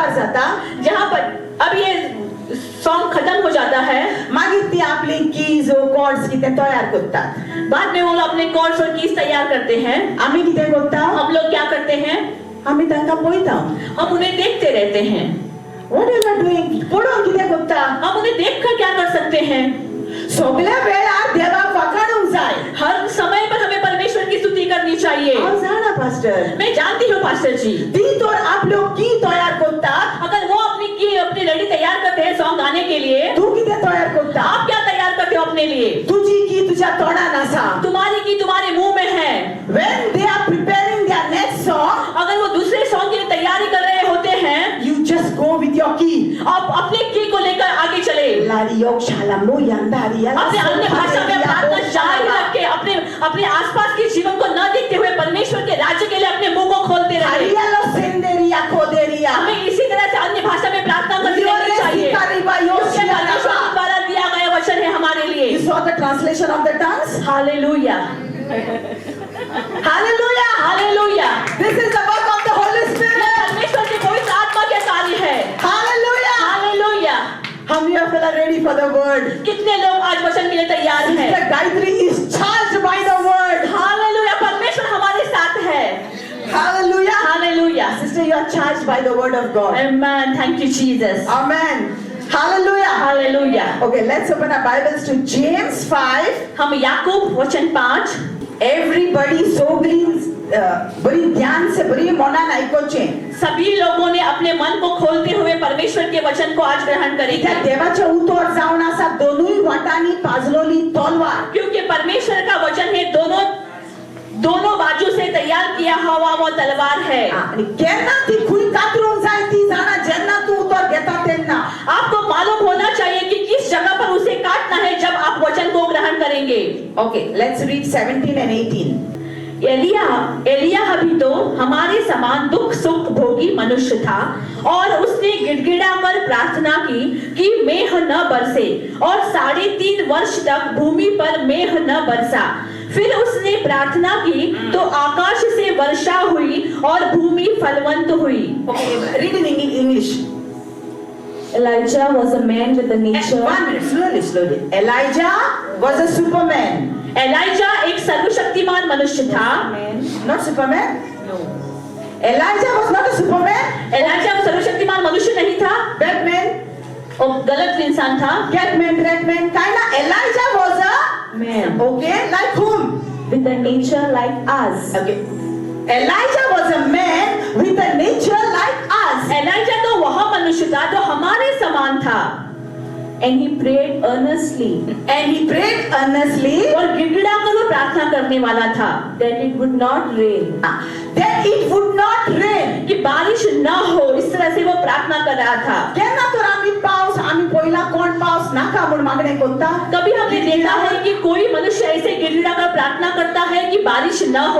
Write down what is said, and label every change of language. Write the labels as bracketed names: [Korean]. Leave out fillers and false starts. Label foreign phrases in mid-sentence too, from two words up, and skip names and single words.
[Hindi] जाता, जहाँ पर अब ये सॉन्ग खत्म हो जाता है, [Konkani] मागीर ती आपली कीज कॉर्ड्स कितें तयार करतात. [Hindi] बाद में वो लोग अपने कॉर्ड्स और कीज तैयार करते हैं. [Konkani] आमी कितें करता, [Hindi] हम लोग क्या करते हैं, [Konkani] आमी तांकां पळयता. [Hindi] हम उन्हें देखते रहते हैं. [English] What you are doing, [Konkani] पळोवन कितें करता. [Hindi] हम उन्हें देखकर क्या कर सकते हैं. [Konkani] सगळ्या वेळार देवाक वखाणूंक जाय. [Hindi] हर समय पर हमें परमेश्वर की स्तुति करनी चाहिए. [Konkani] हांव जाणा पास्टर, [Hindi] मैं जानती हूँ पास्टर जी, [Konkani] ती तर आपलो की तयार करतात, [Hindi] अगर वो अपनी की अपनी रेडी तैयार करते हैं सॉन्ग गाने के लिए, [Konkani] तू कितें तयार करता. [Hindi] आप क्या तैयार करते हो अपने लिए. [Konkani] तुझी की तुझ्या तोंडान आसा. [Hindi] तुम्हारी की तुम्हारे मुंह में है. [English] When they are preparing their next song, [Hindi] अगर वो दूसरे सॉन्ग की तैयारी कर रहे होते हैं, [English] you just go with your key. [Hindi] आप अपने की को लेकर आगे चले. Lariok shalamu yandaria. अपने अन्य भाषा में प्रार्थना जारी रखे. अपने आसपास के जीवन को न देखते हुए परमेश्वर के राज्य के लिए अपने मुंह को खोलते रहे. Arialo senderia koderia. हमें इसी तरह से अन्य भाषा में प्रार्थना करती रहनी चाहिए. क्योंकि परमेश्वर द्वारा दिया गया वचन है हमारे लिए. [English] You saw the translation of the tongues? [Hindi] हालेलुया, [English] Hallelujah. [Hindi] हालेलुया. [English] This is the work of the Holy Spirit. [Hindi] परमेश्वर की पवित्र आत्मा के कार्य है. [English] Hallelujah. [Hindi] हालेलुया. [English] How many of you are ready for the word? [Hindi] कितने लोग आज वचन के लिए तैयार हैं? [English] Sister Gayatri is charged by the word. [Hindi] हालेलुया. परमेश्वर हमारे साथ है. [English] Hallelujah. हालेलुया. Sister, you are charged by the word of God. Amen. Thank you Jesus. Amen. Hallelujah. [Hindi] हालेलुया. [English] Okay, let's open our Bibles to James 5. [Hindi] हम याकूब वचन 5. [English] Everybody sobering, [Hindi] बड़ी ध्यान से [Konkani] बड़ी मनान ऐकोचे. [Hindi] सभी लोगों ने अपने मन को खोलते हुए परमेश्वर के वचन को आज ग्रहण करेंगे. [Konkani] त्या देवाच्या उतोर जावन आसा दोनूय वाटांनी पाजलोली तलवार. [Hindi] क्योंकि परमेश्वर का वचन है दोनों बाजू से तैयार किया हुआ वो तलवार है. [Konkani] आणि केन्ना ती खुई कातरून जाय ती जाणा जेन्ना तू उतोर घेता तेन्ना. [Hindi] आपको मालूम होना चाहिए कि किस जगह पर उसे काटना है जब आप वचन को ग्रहण करेंगे. [English] Okay, let's read 17 and 18. [Hindi] एलिय्याह भी तो हमारे समान दुख सुख भोगी मनुष्य था और उसने गिड़गिड़ा कर प्रार्थना की कि मेघ न बरसे और 3.5 वर्ष तक भूमि पर मेघ न बरसा. फिर उसने प्रार्थना की तो आकाश से वर्षा हुई और भूमि फलवंत हुई. [English] Okay, read in English. Elijah was a man with a nature. 1 minute, slowly. Elijah was a superman. [Hindi] एलाइजा एक सर्वशक्तिमान मनुष्य था. [English] Not Superman? No. Elijah was not a Superman. [Hindi] एलाइजा सर्वशक्तिमान मनुष्य नहीं था. [English] Batman, [Hindi] और गलत इंसान था. [English] Catman, Ratman. Kinda Elijah was a Man. Okay, like whom? With a nature like us. Okay. Elijah was a man with a nature like us. एलाइजा तो वह मनुष्य था जो हमारे समान था. And he prayed earnestly And he prayed earnestly [Hindi] और गिड़गिड़ा कर वो प्रार्थना करने वाला था [English] that it would not rain. that it would not rain. [Hindi] कि बारिश न हो. इस तरह से वो प्रार्थना कर रहा था. [Konkani] केन्ना तर आमी पावस आमी पयला कोण पावस नाका म्हूण मागणें करता. [Hindi] कभी हमने देखा है कि कोई मनुष्य ऐसे गिड़गिड़ा कर प्रार्थना करता है कि बारिश न हो.